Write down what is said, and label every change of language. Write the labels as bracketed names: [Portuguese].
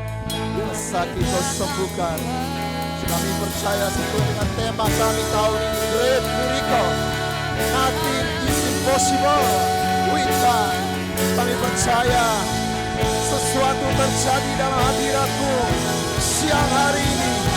[Indonesian] Yang sakit Kau sembuhkan. Kami percaya sesuai dengan tema kami tahun ini, Great Miracle. [English] Nothing is impossible with God. [Indonesian] Kami percaya sesuatu terjadi dalam hadirat-Mu siang hari ini.